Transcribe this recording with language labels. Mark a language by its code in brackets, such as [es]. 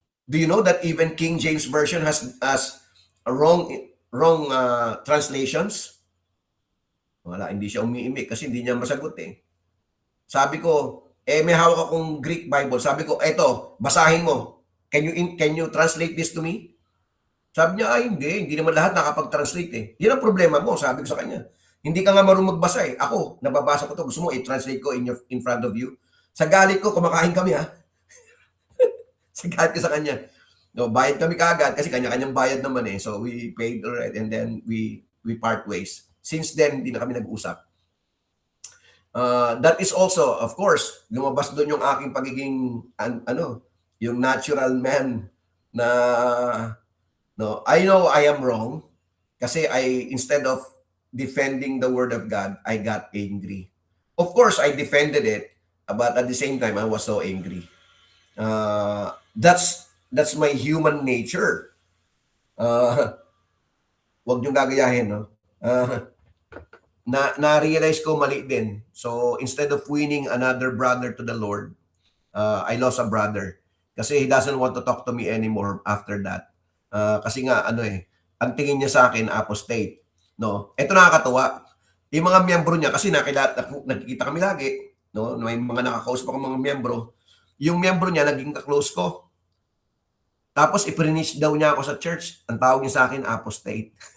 [en] Do you know that even King James Version has wrong translations? [tl] Wala, hindi siya umiimik kasi hindi niya masagot Sabi ko, may hawak akong Greek Bible. Sabi ko, eto, basahin mo. [en] Can you translate this to me? [tl] Sabi niya, hindi naman lahat nakapag-translate Yan ang problema mo, sabi ko sa kanya. Hindi ka nga marunong magbasa Ako, nababasa ko to. Gusto mo i-translate ko [en] in front of you? [tl] Sa galit ko, kumakain kami Sa galit ko sa kanya. No, bayad kami kaagad kasi kanya-kanyang bayad naman [en] So we paid already and then we part ways. [tl] Since then, hindi na kami nag-usap. [en] That is also, of course, [tl] lumabas doon yung aking pagiging, yung natural man na, no, [en] I know I am wrong kasi instead of defending the word of God, I got angry. Of course, I defended it, but at the same time, I was so angry. That's my human nature. [tl] Wag niyong gagayahin, no? na-realize ko mali din. [en] So, instead of winning another brother to the Lord, I lost a brother. Kasi he doesn't want to talk to me anymore after that. [tl] Kasi nga, ang tingin niya sa akin, apostate. No? Ito nakakatuwa. Yung mga miyembro niya, kasi nakikita kami lagi, no? May mga nakakausap ako mga miyembro. Yung miyembro niya, naging ka-close ko. Tapos, iprinish daw niya ako sa church. Ang tawag niya sa akin, apostate.